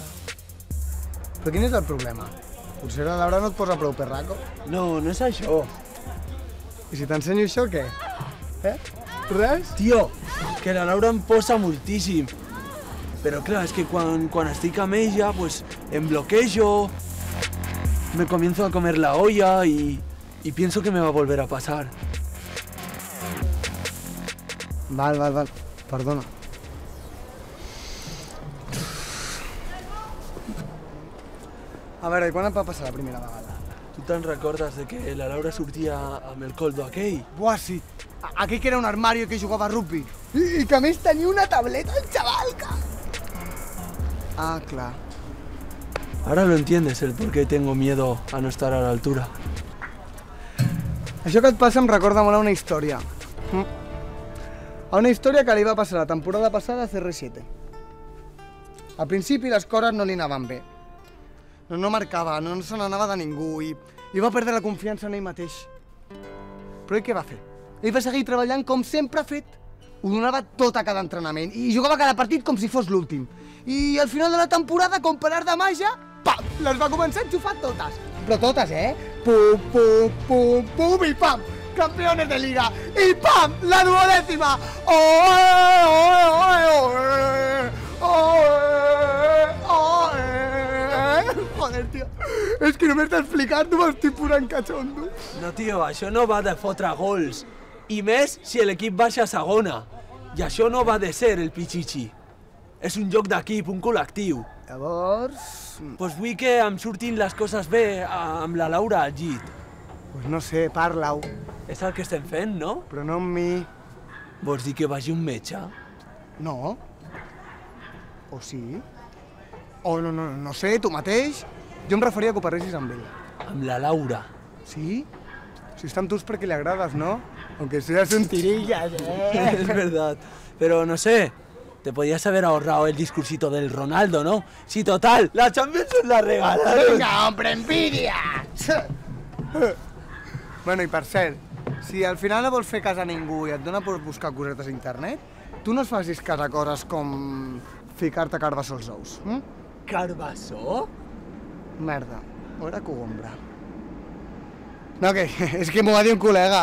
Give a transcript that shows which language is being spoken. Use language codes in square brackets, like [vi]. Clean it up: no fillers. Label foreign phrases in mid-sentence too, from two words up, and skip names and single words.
[ca] Però quin és el problema? Potser la Laura no et posa prou perraco? No, no és això. I si t'ensenyo això, què? Res? Tio, que la Laura em posa moltíssim. Però clar, es que quan estic amb ella, pues em bloquejo, [es] me comienzo a comer la olla y pienso que me va a volver a pasar. [ca] Val, perdona. A veure, i quan et va passar la primera vegada? Tu te'n recordes de que la Laura sortia amb el coldo aquell? Buah, sí. Aquell que era un armari que jugava a rugby. I que a més tenia una tableta, el xaval, Ah, clar. [es] Ahora lo entiendes, el por qué tengo miedo a no estar a la altura. [ca] Això que et passa em recorda molt a una història. A una història que li va passar la temporada passada a CR7. Al principi les coses no li anaven bé. No marcava, no se n'anava de ningú i va perdre la confiança en ell mateix. Però ell què va fer? Ell va seguir treballant com sempre ha fet. Ho donava tot a cada entrenament i jugava cada partit com si fos l'últim. I al final de la temporada, com per art de màgia, pam! Les va començar a enxufar totes. Però totes, Pum, pum, pum, pum i pam! [es] campeones de liga. Y ¡pam! La duodécima. Joder, tio. [ca] És que no m'estàs explicant, m'estic posant cachondo. No, tio, això no va de fotre gols. I més si l'equip baixa a segona. I això no va de ser el Pichichi. És un joc d'equip, un col·lectiu. Llavors... Pues vull que em surtin les coses bé amb la Laura al llit. Pues no sé, parla-ho. És el que estem fent, no? Però no amb mi. Vols dir que vagi un metge? No. O sí? O no sé, tu mateix. Jo em referia que ho parlessis amb ell. Amb la Laura. Sí? Si està amb tu és perquè li agrades, no? [es] Aunque seas un tirillas, Es verdad. Pero no sé, te podías haber ahorrado el discursito del Ronaldo, ¿no? Sí, total, la Champions nos la regalaron. Vinga, hombre, envidia! [ca] Bueno, i per cert, si al final no vols fer cas a ningú i et dona per buscar cosetes a internet, tu no es facis cas a coses com ficar-te carbassó als ous. Carbassó? Merda, o era cogombra. No, que és que m'ho va dir un col·lega.